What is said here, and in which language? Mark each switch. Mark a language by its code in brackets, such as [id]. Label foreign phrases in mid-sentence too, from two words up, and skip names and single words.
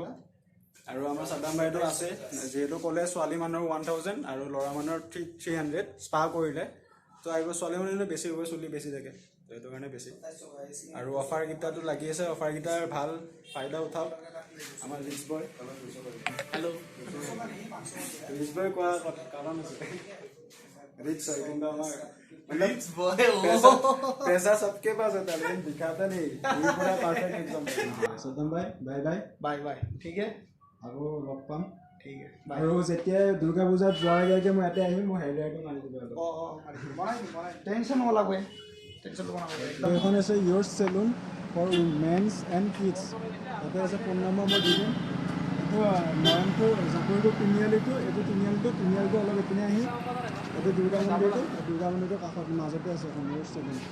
[as] আৰু আমাৰ চাদ্দাম ভাইটো আছে, যিহেতু ক'লে ছোৱালী মানুহৰ 1000 আৰু ল'ৰা মানুহৰ 300 স্পা কৰিলে, তো আহিব। ছোৱালী মানুহৰ বেছি হ'ব, চুলি বেছি থাকে, তো সেইটো কাৰণে বেছি। আৰু অফাৰকেইটাতো লাগি আছে, অফাৰকেইটাৰ ভাল ফাইদা উঠাওক। আমাৰ [en] rich boy, [as] হেল্ল', [en] rich boy [as] কোৱা কাৰণ আছে, ৰিচ হয় কিন্তু আমাৰ [hi] पैसा सबके पास होता है लेकिन दिखाता नहीं, ये पूरा परफेक्ट एकदम। सद्दाम भाई [en] bye bye, bye bye, [hi] ठीक है, [as] আৰু লগ পাম। [hi] ठीक है, बाय। [as] আৰু যেতিয়া দুৰ্গা পূজাত যোৱাৰ আগে মই ইয়াতে আহিম, মই হেয়াৰটো মাৰি দিব লাগিব। বনাই টেনশন হ'ব লাগবে, টেনশন ল'ব নালাগে একদম। এইখন আছে ইয়ৰ্ছ চেলুন ফৰ মেন্স এণ্ড কিডছ। তাতে আছে ফোন নম্বৰ মই দি দিম। এইটো নয়নপুৰ জাপুৰটো তিনিআলিটো, এইটো তিনিআলিটো অলপ এইপিনে আহি এইটো দুৰ্গা মন্দিৰটোৰ কাষত মাজতে আছে এখন ইয়ৰ্ছ চেলুন।